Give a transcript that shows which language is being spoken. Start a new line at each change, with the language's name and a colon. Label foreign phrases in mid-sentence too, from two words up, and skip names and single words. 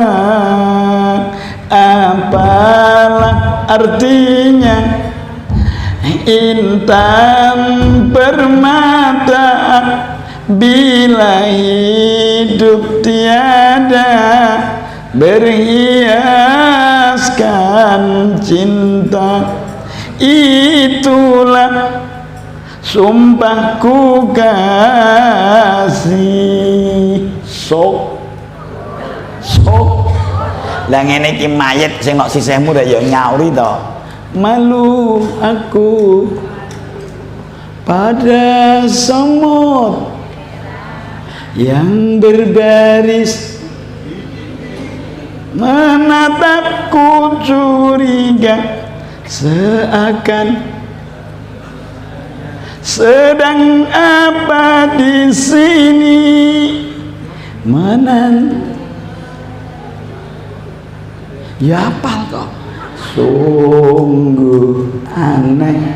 Indonesian: Apalah artinya intan permata bila hidup tiada berhiaskan cinta. Itulah sumpahku kasih.
Javanese: Sok lah ngene iki mayit sing nok sisihmu ya nyauri to.
Indonesian: Malu aku pada semut yang berbaris menatapku curiga seakan sedang apa di sini ya apal kok sungguh aneh.